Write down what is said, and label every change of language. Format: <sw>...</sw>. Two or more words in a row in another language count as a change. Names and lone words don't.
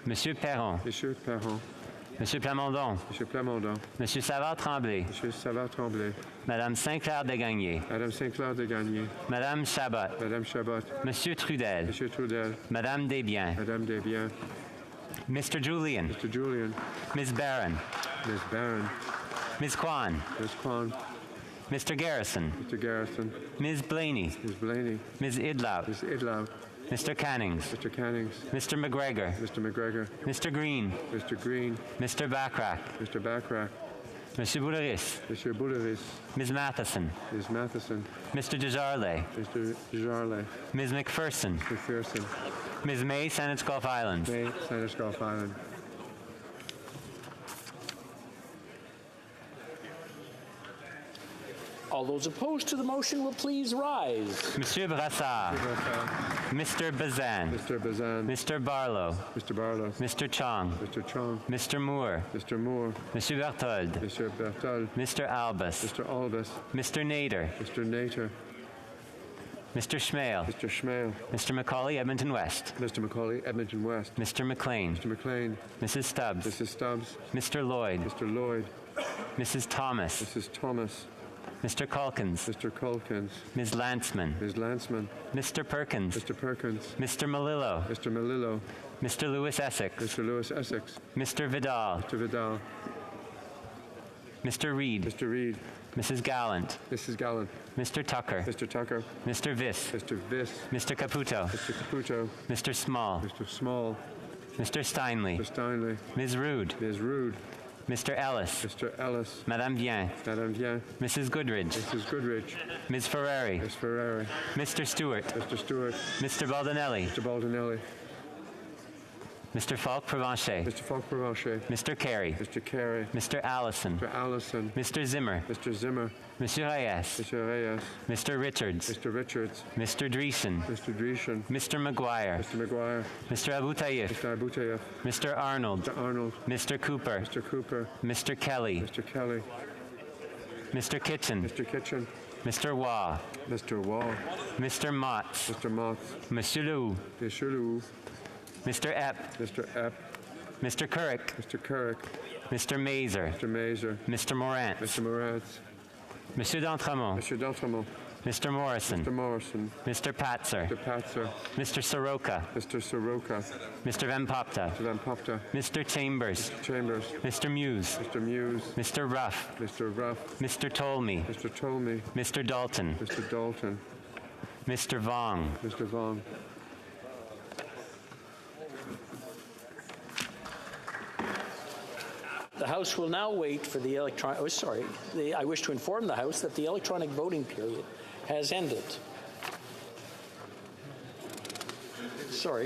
<en>Monsieur Perron. Monsieur Perron. Monsieur Plamondon. Monsieur Plamondon. Monsieur Savard-Tremblay. Monsieur Savard-Tremblay. Madame Saint-Clair-Degagné. Madame Saint-Clair-Degagné. Madame Chabot. Madame Chabot. Monsieur Trudel. Monsieur Trudel. Madame Desbiens. Madame Desbiens. Mr. Julian. Mr. Julian. Ms. Barron. Ms. Barron. Ms. Kwan. Ms. Kwan. Mr. Garrison. Mr. Garrison. Ms. Blaney. Ms. Blaney. Ms. Idlow. Ms. Idlow. Mr. Cannings. Mr. Cannings. Mr. McGregor. Mr. McGregor. Mr. Green. Mr. Green. Mr. Backrack. Mr. Backrack. Monsieur Bouleris. Monsieur Bouleris. Ms. Matheson. Ms. Matheson. Mr. Desjardins. Mr. Desjardins. Ms. McPherson. McPherson. Ms. May, Saanich Gulf Islands. May, Saanich Gulf Island. All those opposed to the motion will please rise. Monsieur Brassard. Mr. Bazan. Mr. Bazan. Mr. Barlow. Mr. Barlow. Mr. Chong. Mr. Chong. Mr. Moore. Mr. Moore. Monsieur Berthold. Monsieur Berthold. Mr. Albus. Mr. Albus. Mr. Nader. Mr. Nader. Mr. Schmale. Mr. Schmale. Mr. Macaulay, Edmonton West. Mr. Macaulay, Edmonton West. Mr. McLean. Mr. McLean. Mrs. Stubbs. Mrs. Stubbs. Mr. Lloyd. Mr. Lloyd. Mrs. Thomas. Mrs. Thomas. Mr. Calkins. Mr. Calkins. Ms. Lanceman. Ms. Lanceman. Mr. Perkins. Mr. Perkins. Mr. Malillo. Mr. Malillo. Mr. Lewis Essex. Mr. Lewis Essex. Mr. Vidal. Mr. Vidal. Mr. Reed. Mr. Reed. Mrs. Gallant. Mrs. Gallant. Mr. Tucker. Mr. Tucker. Mr. Viss. Mr. Viss. Mr. Caputo. Mr. Caputo. Mr. Small. Mr. Small. Mr. Steinley. Mr. Steinley. Ms. Rude. Ms. Rude. Mr. Ellis. Mr. Ellis. Madame Vien. Madame Vien. Mrs. Goodridge. Mrs. Goodridge. Ms. Ferrari. Ms. Ferrari. Mr. Stewart. Mr. Stewart. Mr. Baldinelli. Mr. Baldinelli. Mr. Falk Provencher. Mr. Falk Provencher. Mr. Carey. Mr. Carey. Mr. Allison. Mr. Allison. Mr. Zimmer. Mr. Zimmer. Monsieur Reyes. Mr. Reyes. Mr. Richards. Mr. Richards. Mr. Dreesen. Mr. Dreesen. Mr. McGuire. Mr. McGuire. Mr. Abutayev. Mr. Abutayev. Mr. Arnold. Mr. Arnold. Mr. Cooper. Mr. Cooper. Mr. Kelly. Mr. Kelly. Mr. Kitchen. Mr. Kitchen. Mr. Waugh. Mr. Wall. Mr. Motts. Mr. Motts. Monsieur Lou. Monsieur Lou. Mr. Epp. Mr. Epp. Mr. Currick. Mr. Currick. Mr. Mazer. Mr. Mazer. Mr. Morant. Mr. Morantz. Monsieur d'Entremont. Monsieur d'Entremont. Mr. Morrison. Mr. Morrison. Mr. Patzer. Mr. Patzer. Mr. Soroka. Mr. Soroka. Mr. Van Popta. Mr. Van Popta. Mr. Chambers. Mr. Chambers. Mr. Muse. Mr. Muse. Mr. Ruff. Mr. Ruff. Mr. Tolmie. Mr. Tolmie. Mr. Dalton. Mr. Dalton. Mr. Vong. Mr. Vong. The House will now wait for the electronic. Oh, sorry. I wish to inform the House that the electronic voting period has ended. Sorry.</en>